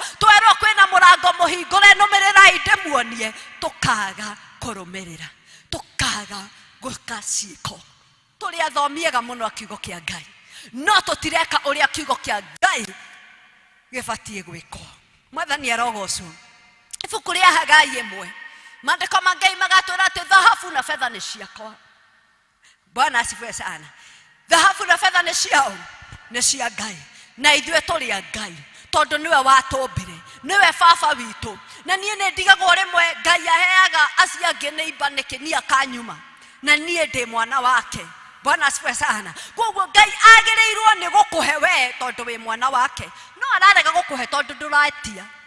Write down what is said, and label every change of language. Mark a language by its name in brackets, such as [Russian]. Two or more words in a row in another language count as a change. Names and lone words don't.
[Kikuyu] Twerwo kwĩna mũrango mũhingũre, nũmĩrĩrai ndĩmuonie, tũkaga kũrũmĩrĩra, tũkaga guka ciiko tuli athomiega muno akiugo kia Ngai no tutireka uria akiugo kia Ngai gibatie gwikwo. Mwathani arogocwo. Ibuku ria Hagai 1 maandiko ma Ngai magatwira ati thahabu na fedha ni ciakwa. [Swahili] Bwana asifiwe sana. [Kikuyu] Thahabu na fedha ni ciao, ni cia Ngai na ithuĩ tũrĩ a Ngai tondũ niwe watũmbire, niwe baba witũ. Na niĩ nĩ ndigagwo rĩmwe Ngai aheaga acio angĩ nĩimba nĩkĩ niĩ akanyuma na niĩ ndĩ mwana wake. [Swahili] Bwana asifiwe sana. [Kikuyu] Koguo Ngai agĩrĩirwo nĩ gũkũhe we tondũ wĩ mwana wake, no ararega gũkũhe tondũ ndũratia.